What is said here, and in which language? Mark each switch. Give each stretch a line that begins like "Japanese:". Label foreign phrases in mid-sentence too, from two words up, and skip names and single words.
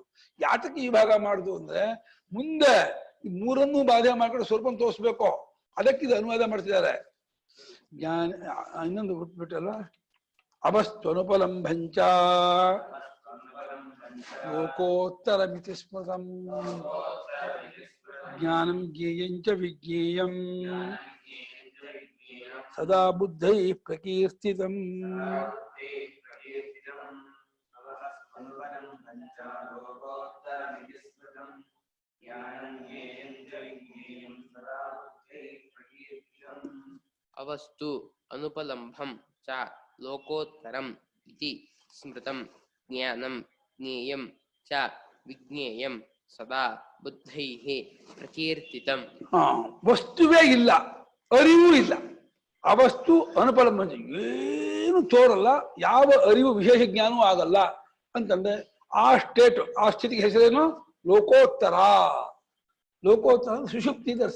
Kannada: ಯಾತಕ್ಕೆ ಈ ಭಾಗ ಮಾಡುದು ಅಂದ್ರೆ ಮುಂದೆ ಈ ಮೂರನ್ನೂ ಬಾಧೆ ಮಾಡ್ಕೊಂಡು ಸ್ವಲ್ಪ ತೋರಿಸ್ಬೇಕು, ಅದಕ್ಕೆ ಇದು ಅನುವಾದ ಮಾಡ್ತಿದ್ದಾರೆ. ಜ್ಞಾನ ಇನ್ನೊಂದು ಬಿಟ್ಬಿಟ್ಟಲ್ಲ,
Sanskrit: ಅಭಸ್ತ್ವನುಪಲಂಭಂಚ ಲೋಕೋತ್ತರ ಮಿತಿ ಸ್ಮೃತಂ ಜ್ಞಾನಂ ಜ್ಞೇಯಂಚ ವಿಜ್ಞೇಯಂ ಸದಾ ಬುದ್ಧೈ ಪ್ರಕೀರ್ತಿತಂ. ಅವಸ್ತು ಅನುಪಲಂಭಂ ಚ ಲೋಕೋತ್ತರಂ ಇತಿ ಸ್ಮೃತಂ ಜ್ಞಾನಂ ಜ್ಞೇಯಂ ಚ ವಿಜ್ಞೇಯಂ ಸದಾ ಬುದ್ಧೈಃ ಪ್ರಕೀರ್ತಿತಂ.
Kannada: ವಸ್ತುವೇ ಇಲ್ಲ, ಅರಿವು ಇಲ್ಲ.
Sanskrit: ಅವಸ್ತು ಅನುಪಲಂಭ,
Kannada: ಏನು ತೋರಲ್ಲ, ಯಾವ ಅರಿವು ವಿಶೇಷ ಜ್ಞಾನವೂ ಆಗಲ್ಲ ಅಂತಂದ್ರೆ ಆ ಸ್ಟೇಟ್, ಆ ಸ್ಥಿತಿಗೆ ಹೆಸರೇನು? ಲೋಕೋತ್ತರ. ಲೋಕೋತ್ತರ ಸುಷುಪ್ತಿ ದರ್ಶ.